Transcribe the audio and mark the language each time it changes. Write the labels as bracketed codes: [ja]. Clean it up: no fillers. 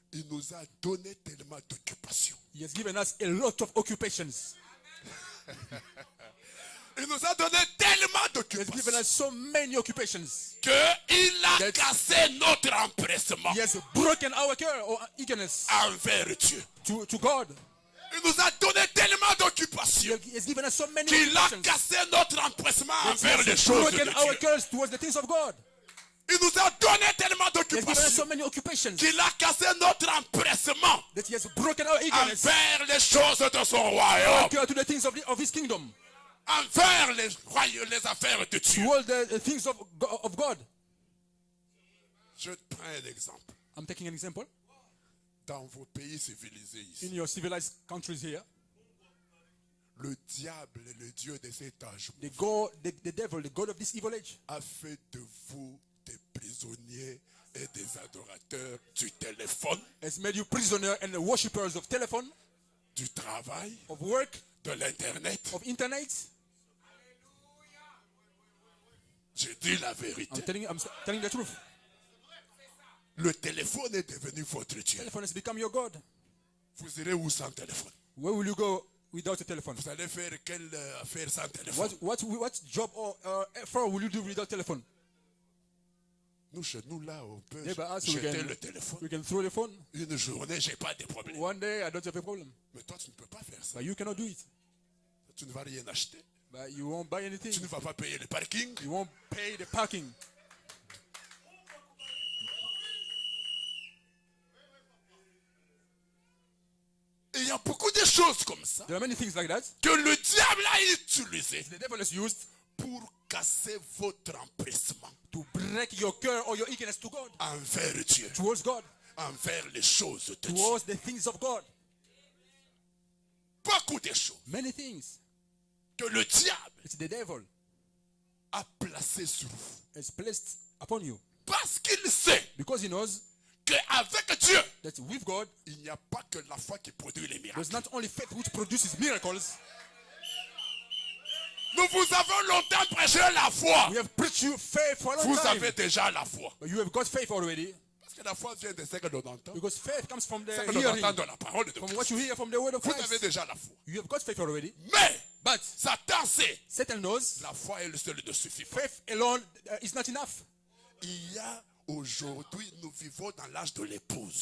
[fr] Il nous a donné tellement d'occupations. [en] He has given us a lot of occupations. [fr] Il nous a donné tellement [en] He has given [fr] d'occupations [en] us so many occupations. [fr] qu'il a [en] That- [fr] cassé notre empressement [en] He has broken our care or eagerness [fr] envers Dieu. [en] to God. [fr] Il nous a donné tellement [en] He [fr] d'occupations [en] has given us so many [fr] qu'il a [en] occupations. [fr] cassé notre empressement [en] He [fr] envers les [en] has [fr] choses de [en] broken our [fr] Dieu. [en] cares towards the things of God. [fr] Il nous a donné tellement [en] He has given us so [fr] d'occupations [en] many occupations [fr] qu'il a cassé notre empressement [en] that he has broken our eagerness [fr] envers les choses de son royaume, [en] care to the things of his kingdom, [fr] envers les affaires de Dieu. [en] to all the things of God. [fr] Je te prends un exemple. [en] I'm taking an example. [fr] Dans vos pays civilisés [en] In [fr] ici, [en] your civilized countries here, [fr] le diable, le Dieu de cet âge, [en] the devil, the God of this evil age, [fr] a fait de vous des prisonniers et des adorateurs du téléphone, [en] has made you prisoner and the worshippers of telephone, [fr] du travail, [en] of work, [fr] de l'internet. [en] of internet. [fr] Je dis la vérité. [en] I'm telling the truth. [fr] Le téléphone est devenu votre Dieu. [en] Telephone has become your God. [fr] Vous irez où sans téléphone? [en] Where will you go without a telephone? [fr] Vous allez faire quelle affaire sans téléphone? [en] What job or effort will you do without telephone? [fr] Nous, chez nous, là, on peut [en] Yeah, but us, [fr] jeter le téléphone. [en] we can throw the phone. [fr] Une journée, j'ai pas de problème. [en] One day, I don't have a problem. [fr] Mais toi, tu ne peux pas faire ça. [en] But you cannot do it. [fr] Tu ne vas rien acheter. [en] But you won't buy anything. [fr] Tu ne vas pas payer le parking. [en] You won't pay the parking. [fr] Et il y a beaucoup de choses comme ça [en] There are many things like that. [fr] que le diable a utilisé [en] The devil has used [fr] pour casser votre empressement [en] to break your care or your eagerness to God, [fr] envers Dieu, [en] towards God, [fr] envers les choses de Dieu. [en] towards the things of God. [fr] Beaucoup de choses [en] Many things. [fr] que le diable [en] It's the devil [fr] a placées sur vous. [en] has placed upon you [fr] Parce qu'il sait [en] because he knows [fr] qu'avec Dieu, [en] that with God, [fr] il n'y a pas que la foi qui produit les miracles. [en] there's not only faith which produces miracles. [fr] Nous vous avons longtemps prêché la foi. [en] We have preached you faith for a long [fr] Vous [en] time. [fr] avez déjà la foi. [en] But you have got faith already. [fr] Parce que la foi vient de ce que l'on entend. [en] Because faith comes from the [fr] Ce que l'on [en] hearing, [fr] entend de la parole de [en] from [fr] Dieu. [en] what you hear from the word of [fr] Vous avez [en] Christ. [fr] déjà la foi. [en] You have got faith already. [fr] Mais [en] But [fr] Satan sait, [en] Satan knows [fr] la foi elle seule ne suffit pas. [en] faith alone is not enough. [fr] Il y a aujourd'hui, nous vivons dans l'âge de l'épouse.